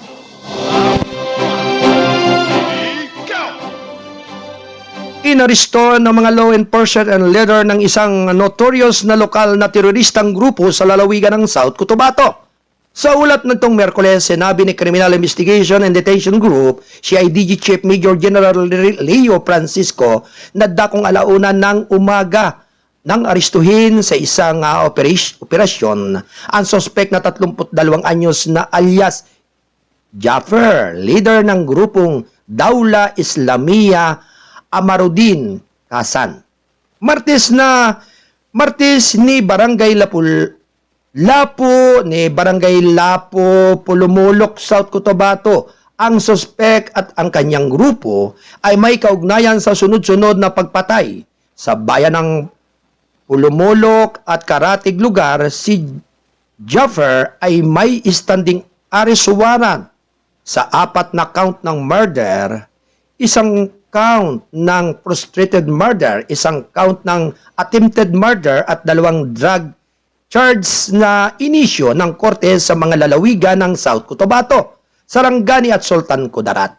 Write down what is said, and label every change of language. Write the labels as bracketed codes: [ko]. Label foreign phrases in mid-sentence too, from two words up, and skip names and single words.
[tl] Inaresto ng mga [en] law enforcement and leader [tl] ng isang notorious na lokal na teroristang grupo sa lalawigan ng South Cotabato. Sa ulat nitong Miyerkules, sinabi ni Criminal Investigation and Detention Group, CIDG Chief Major General Leo Francisco, na dakong alauna ng umaga nang aristuhin sa isang operasyon ang sospek na 32 anyos na alias Jaffer, leader ng grupong Daula Islamia Amarudin Kasan. Martes ni Barangay Lapu ni Barangay Lapu, Pulumulok, South Cotabato. Ang suspek at ang kanyang grupo ay may kaugnayan sa sunod-sunod na pagpatay sa bayan ng Pulumulok at karatig lugar. Si Jaffer ay may [en] standing arrest warrant [tl] sa 4 na count ng murder, isang count ng [en] frustrated murder, [tl] isang count ng [en] attempted murder [tl] at 2 [en] drug charge [tl] na inisyo ng korte sa mga lalawigan ng South Cotabato, Sarangani at Sultan Kudarat.